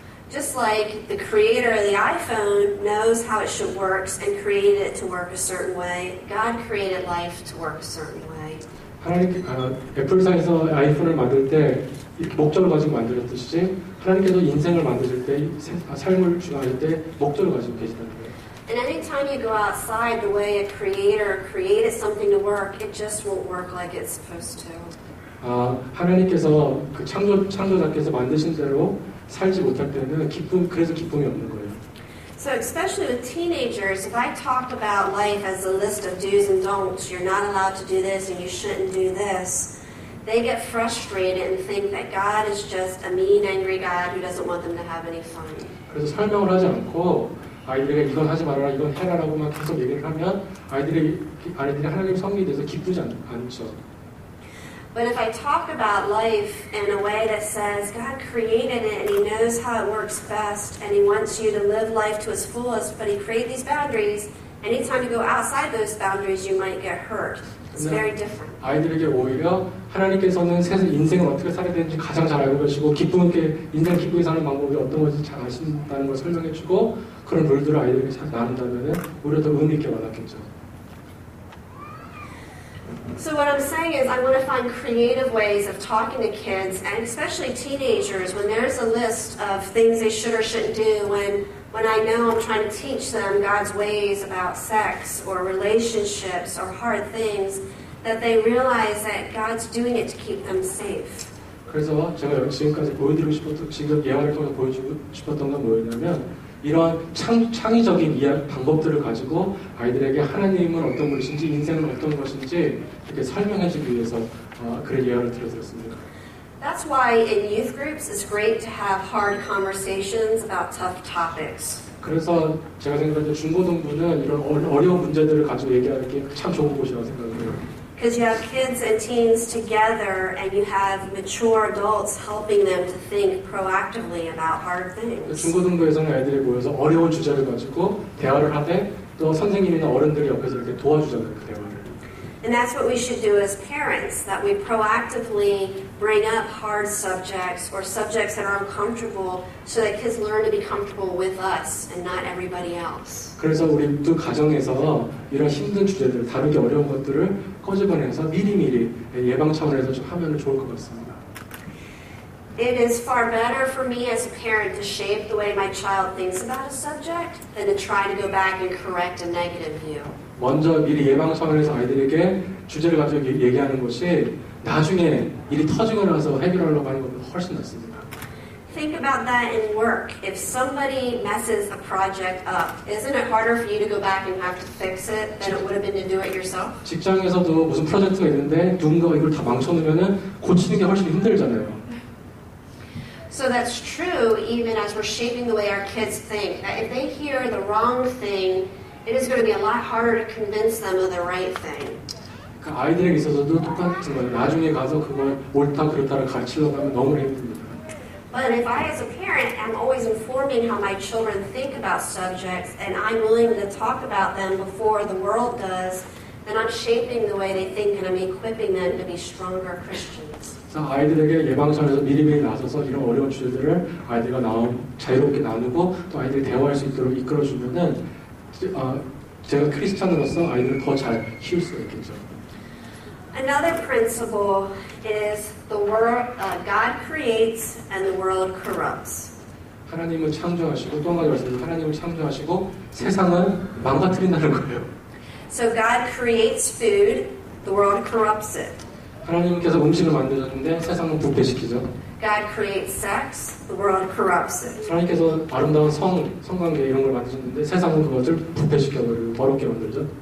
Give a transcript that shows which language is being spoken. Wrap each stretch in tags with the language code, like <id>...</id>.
<en>Just like the creator of the iPhone knows how it should work and created it to work a certain way, God created life to work a certain way.</en> <ko>애플사에서 아이폰을 만들 때 이렇게 목적을 가지고 만들었듯이 하나님께서 인생을 만드실 때 삶을 주관하실 때 목적을 가지고 계시다는 거예요.</ko> <en>And anytime you go outside the way a creator created something to work, it just won't work like it's supposed to.</en> <ko>하나님께서 그 창조자께서 만드신 대로 살지 못할 때는 그래서 기쁨이 없는 거예요.</ko> <en>So especially with teenagers, if I talk about life as a list of do's and don'ts, you're not allowed to do this and you shouldn't do this, they get frustrated and think that God is just a mean, angry God who doesn't want them to have any fun.</en> <ko>그래서 설명을 하지 않고 아이들에게 이건 하지 말아라, 이건 해라라고만 계속 얘기를 하면 아이들이 하나님의 섭리에 대해서 기쁘지 않죠.</ko> <en>But if I talk about life in a way that says God created it and He knows how it works best and He wants you to live life to its fullest, but He created these boundaries, anytime you go outside those boundaries, you might get hurt. It's very different.</en> <ko>아이들에게 오히려 하나님께서는 인생을 어떻게 살아야 되는지 가장 잘 알고 계시고 인생을 기쁘게 사는 방법이 어떤 건지 잘 아신다는 걸 설명해주고 그런 룰들을 아이들에게 잘 나눈다면 오히려 더 의미 있게 와닿겠죠.</ko> <en>So what I'm saying is I want to find creative ways of talking to kids, and especially teenagers, when there's a list of things they should or shouldn't do, when I know I'm trying to teach them God's ways about sex or relationships or hard things, that they realize that God's doing it to keep them safe.</en> <ko>그래서 제가 지금까지 보여드리고 싶었던, 지금 예화를 통해 보여주고 싶었던 건 뭐였냐면 이런 창의적인 방법들을 가지고 아이들에게 하나님은 어떤 분이신지 인생은 어떤 것인지 이렇게 설명해주기 위해서 그런 예화를 들려드렸습니다.</ko> <en>That's why in youth groups it's great to have hard conversations about tough topics.</en> <ko>그래서 제가 생각할 때 중고등부는 이런 어려운 문제들을 가지고 얘기하는 게 참 좋은 곳이라고 생각해요.</ko> <en>Because you have kids and teens together and you have mature adults helping them to think proactively about hard things.</en> <ko>중고등부에서는 아이들이 모여서 어려운 주제를 가지고 대화를 하되 또 선생님이나 어른들이 옆에서 이렇게 도와주잖아요, 그 대화를.</ko> <en>And that's what we should do as parents, that we proactively bring up hard subjects or subjects that are uncomfortable so that kids learn to be comfortable with us and not everybody else.</en> <ko>그래서 우리 또 가정에서 이런 힘든 주제들, 다루기 어려운 것들을 꺼집어내서 미리미리 예방 차원에서 좀 하면 좋을 것 같습니다.</ko> <en>It is far better for me as a parent to shape the way my child thinks about a subject than to try to go back and correct a negative view.</en> <ko>먼저 미리 예방 차원에서 아이들에게 주제를 가지고 얘기하는 것이 나중에 일이 터지고 나서 해결하려고 하는 것보다 훨씬 낫습니다.</ko> <en>Think about that in work. If somebody messes a project up, isn't it harder for you to go back and have to fix it than it would have been to do it yourself?</en> <ko>직장에서도 무슨 프로젝트가 있는데 누군가가 이걸 다 망쳐놓으면 고치는 게 훨씬 힘들잖아요.</ko> <en>So that's true even as we're shaping the way our kids think. That if they hear the wrong thing, it is going to be a lot harder to convince them of the right thing.</en> <ko>그러니까 아이들에게 있어서도 똑같은 거예요. 나중에 가서 그걸 옳다 그렇다를 가르치려고 하면 너무나 힘듭니다.</ko> <en>But if I as a parent am always informing how my children think about subjects and I'm willing to talk about them before the world does, then I'm shaping the way they think and I'm equipping them to be stronger Christians.</en> <ko>아이들에게 예방차원에서 미리미리 나서서 이런 어려운 주제들을 아이들과 자유롭게 나누고 또 아이들이 대화할 수 있도록 이끌어주면은 제가 크리스찬으로서 아이들을 더 잘 키울 수가 있겠죠.</ko> <en>Another principle is the world God creates and the world corrupts.</en> <ko>하나님은 창조하시고 또 한 가지 말씀드리면 하나님은 창조하시고 세상은 망가뜨린다는 거예요.</ko> <en>So God creates food, the world corrupts it.</en> <ko>하나님께서 음식을 만드셨는데 세상은 부패시키죠.</ko> <en>God creates sex, the world corrupts it.</en> <ko>하나님께서 아름다운 성관계 이런 걸 만드셨는데 세상은 그것을 부패시켜버리고 더럽게 만들죠.</ko>